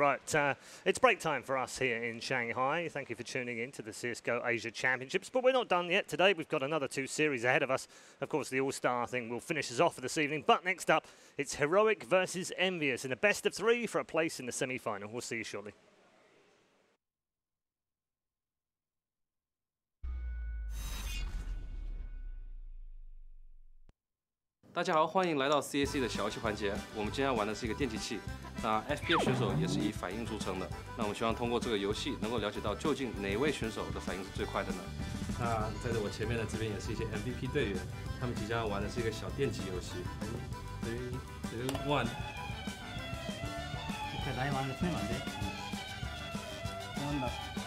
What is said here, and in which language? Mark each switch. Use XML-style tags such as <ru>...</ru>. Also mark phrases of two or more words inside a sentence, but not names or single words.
<en>Right, it's break time for us here in Shanghai. Thank you for tuning in to the CSGO Asia Championships. But we're not done yet today. We've got another 2 series ahead of us. Of course, the All-Star thing will finish us off for this evening. But next up, it's Heroic versus Envious in a best of 3 for a place in the semi-final. We'll see you shortly.</en> <zh>大家好，欢迎来到 CAC 的小游戏环节。我们今天要玩的是一个电击器。那 FPS 选手也是以反应著称的。那我们希望通过这个游戏，能够了解到究竟哪位选手的反应是最快的呢？那在我前面的这边也是一些 MVP 队员，他们即将要玩的是一个小电击游戏。3, 2, 1。</zh> <ja>一回台湾のテーマで。なんだ。</ja>